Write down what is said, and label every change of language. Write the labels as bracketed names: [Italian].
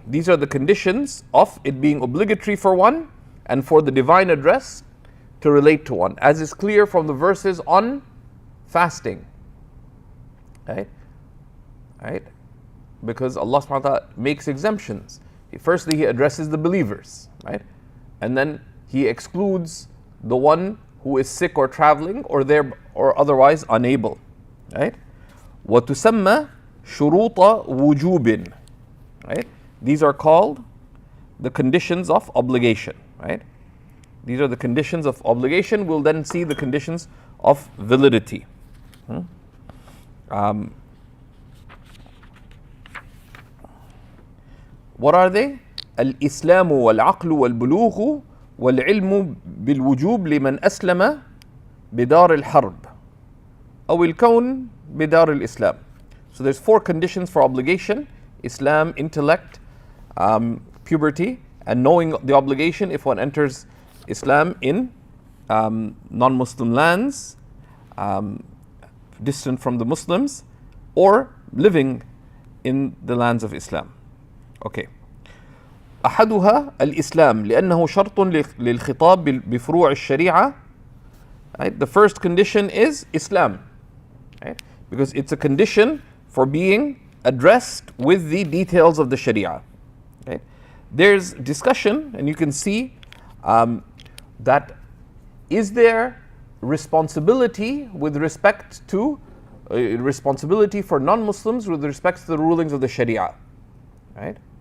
[English] These are the conditions of it being obligatory for one and for the divine address to relate to one, as is clear from the verses on fasting, right? Because Allah subhanahu wa ta'ala makes exemptions. Firstly, He addresses the believers, right? And then He excludes the one who is sick or traveling or otherwise unable, right? [Arabic] وَتُسَمَّى شُرُوطَ وُجُوبٍ, right? [English] These are called the conditions of obligation, right? These are the conditions of obligation. We'll then see the conditions of validity. What are they? [Arabic] الإسلام والعقل والبلوغ والعلم بالوجوب لمن أسلم بدار الحرب أو الكون بدار الإسلام. [English] So there's four conditions for obligation: Islam, intellect, puberty, and knowing the obligation if one enters Islam in non-Muslim lands, distant from the Muslims, or living in the lands of Islam. Okay. [Arabic] أحدها الإسلام لأنه شرط للخطاب بفروع الشريعة. [English] Right? The first condition is Islam, right? Because it's a condition for being addressed with the details of the Sharia. Right? There's discussion, and you can see that is there responsibility with respect to responsibility for non-Muslims with respect to the rulings of the Sharia, right?